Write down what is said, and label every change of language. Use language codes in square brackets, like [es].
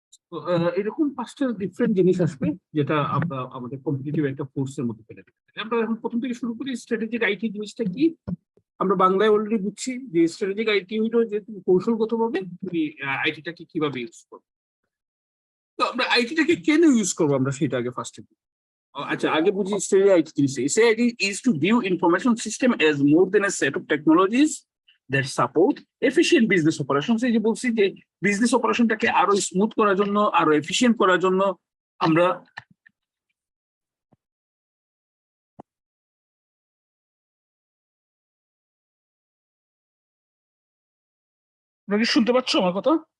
[bn] তো এরকম 5টা ডিফারেন্ট জিনিস আসবে, যেটা আমরা আমাদের কম্পিটিটিভ একটা ফোর্সের মধ্যে ফেলে দিতে পারি। আমরা এখন প্রথম থেকে শুরু করি। স্ট্র্যাটেজিক আইটি জিনিসটা কি? আমরা বাংলায় অলরেডি বুঝছি যে স্ট্র্যাটেজিক আইটি হলো যে তুমি কৌশলগতভাবে তুমি আইটিটাকে কিভাবে ইউজ করবে। তো আমরা আইটিটাকে কেন ইউজ করবো, আমরা সেটা আগে ফার্স্টে আচ্ছা, আগে বুঝি স্টেরিয়াইট জিনিস। [en] স্টেরিয়াইট is to view information system as more than a set of technologies that support efficient business operations। [bn] এই যে বলছি যে বিজনেস অপারেশনটাকে আরো স্মুথ করার জন্য, আরো এফিশিয়েন্ট করার জন্য আমরা তোমরা কি শুনতে পাচ্ছ আমার কথা?